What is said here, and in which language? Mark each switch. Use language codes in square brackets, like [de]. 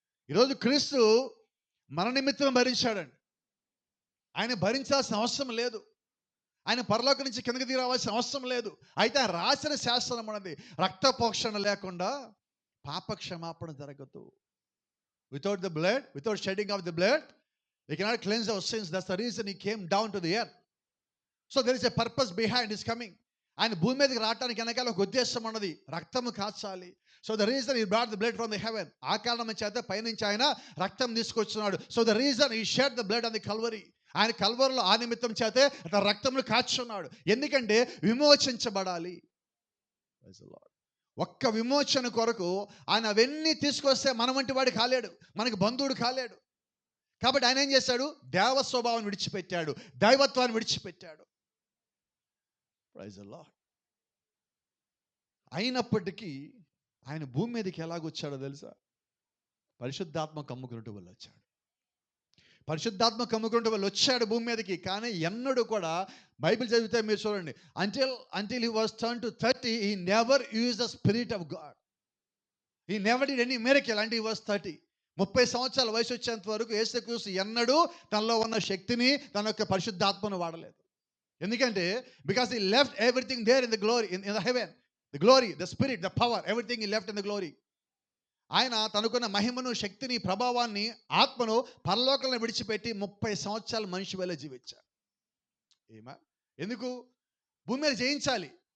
[te] ఈరోజు క్రీస్తు మన నిమిత్తం భరించాడండి. ఆయన భరించాల్సిన అవసరం లేదు. ఆయన పరలోకం నుంచి కిందకి దిగి రావాల్సిన అవసరం లేదు. అయితే ఆయన రాసిన శాసనం అన్నది రక్తపోక్షణ లేకుండా పాప క్షమాపణ జరగదు. [en] Without the blood, without shedding of the blood, we cannot cleanse our sins. That's the reason he came down to the earth. So there is a purpose behind his coming. [te] ఆయన భూమి మీదకి రావడానికి వెనకాల ఒక ఉద్దేశం ఉన్నది, రక్తము కాచాలి. [en] So the reason he brought the blood from the heaven. [te] ఆ కారణం చేత పైనుంచి ఆయన రక్తం తీసుకొచ్చున్నాడు. [en] So the reason he shed the blood on the Calvary. [te] ఆయన కల్వరిలో ఆ నిమిత్తం చేతే రక్తమును కాచున్నాడు. ఎందుకంటే విమోచించబడాలి. ఒక్క విమోచన కొరకు ఆయన అవన్నీ తీసుకొస్తే మన వంటి వాడు కాలేడు, మనకి బంధువుడు కాలేడు. కాబట్టి ఆయన ఏం చేశాడు? దేవ స్వభావాన్ని విడిచిపెట్టాడు, దైవత్వాన్ని విడిచిపెట్టాడు. [en] Praise the Lord. [te] అయినప్పటికీ ఆయన భూమి మీదకి ఎలాగొచ్చాడో తెలుసా? పరిశుద్ధాత్మ కమ్ముకున్నట్టు వల్ల వచ్చాడు. పరిశుద్ధాత్మ కమ్ముకున్నట్టు వల్ల వచ్చాడు భూమి మీదకి. కానీ ఎన్నడూ కూడా బైబిల్ చదివితే మీరు చూడండి, [en] until he was turned to 30 he never used the spirit of God. He never did any miracle until he was 30. [te] 30 సంవత్సరాల వయసు వచ్చేంత వరకు యేసుక్రీస్తు ఎన్నడూ తనలో ఉన్న శక్తిని, తన యొక్క పరిశుద్ధాత్మను వాడలేదు. ఎందుకంటే [en] Because he left everything there in the glory, in the heaven, the glory, the spirit, the power, everything he left in the glory. [te] ఆయన తనకున్న మహిమను, శక్తిని, ప్రభావాన్ని, ఆత్మను పరలోకంలో విడిచిపెట్టి 30 సంవత్సరాలు మనిషి వల్ల జీవించారు. ఎందుకు? భూమి మీద జయించాలి.